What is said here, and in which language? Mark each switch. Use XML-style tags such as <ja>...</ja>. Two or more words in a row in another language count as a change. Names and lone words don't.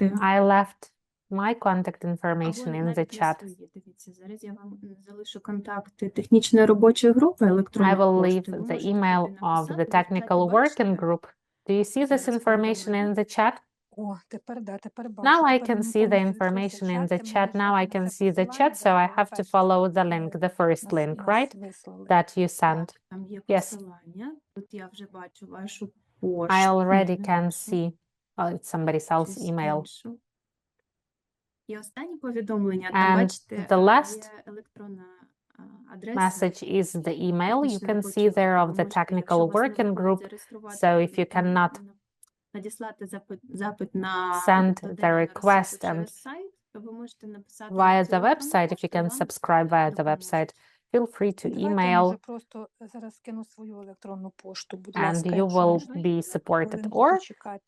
<en>I left my contact information</en> <uk>Або</uk> <en>in the</en> <uk>навіть не</uk> <en>chat.</en> <uk>свої. Дивіться, зараз я вам залишу контакти технічної робочої групи</uk> <en>I</en> <uk>електронної</uk> <en>will leave</en> <uk>пошти. Ви</uk> <en>the</en> <uk>можете</uk> <en>email</en> <uk>туди</uk> <en>of</en> <uk>написати,</uk> <en>the</en> <uk>ви в чаті</uk> <en>technical</en> <uk>бачите.</uk> <en>working group. Do you see this</en> <uk>Зараз</uk> <en>information in the chat?</en> <uk>О, тепер бачу.</uk> <en>Now I</en> <uk>Тепер</uk> <en>can</en> <uk>мені</uk> <en>see the</en> <uk>повністю відкрився</uk> <en>information in</en> <uk>чат,</uk> <en>the</en> <uk>де мені</uk> <en>chat. Now I</en> <uk>нажати</uk> <en>can</en> <uk>на це</uk> <en>see the</en> <uk>посилання,</uk> <en>chat, so</en> <uk>де</uk> <en>I</en> <uk>ви</uk> <en>have to</en> <uk>перше,</uk> <en>follow the link, the first link, right?</en> <uk>вислали.</uk> <en>That you sent.</en> <uk>Там є</uk> <en>Yes.</en> <uk>посилання. Тут я вже бачу вашу пошту.</uk> <en>I already</en> <uk>Ні, не</uk> <en>can</en> <uk>вашу.</uk> <en>see. Oh, it's somebody else's</en> <uk>Щось</uk> <en>email.</en> <uk>іншу. І останнє повідомлення, там</uk> <en>And</en> <uk>бачите,</uk> <en>the last</en> <uk>є електронна адреса.</uk> <en>Message is the email. You</en> <uk>технічної</uk> <en>can</en> <uk>робочої</uk> <en>see there</en> <uk>групи.</uk> <en>of</en> <uk>Ви</uk> <en>the</en> <uk>можете, якщо</uk> <en>technical</en> <uk>у вас не</uk> <en>working</en> <uk>виходить</uk> <en>group.</en> <uk>зареєструвати,</uk> <en>So if you cannot</en> <uk>надіслати запит на</uk> <en>send the</en> <uk>додання на</uk> <en>request</en> <uk>розсилку</uk> <en>and</en> <uk>через сайт, ви можете написати на</uk> <en>via</en> <uk>цю</uk> <en>the</en> <uk>електронну</uk> <en>website, if you</en> <uk>пошту,</uk> <en>can</en> <uk>вам</uk> <en>subscribe via the</en> <uk>допоможуть.</uk> <en>website, feel free to</en> <uk>Давайте я,</uk> <en>email</en> <uk>може, просто зараз скину свою електронну пошту, будь</uk> <en>and</en> <uk>ласка,</uk> <en>you</en> <uk>якщо</uk> <en>will</en> <uk>можна.</uk> <en>be supported.</en> <uk>Хвилинку</uk> <en>Or</en> <uk>почекати.</uk>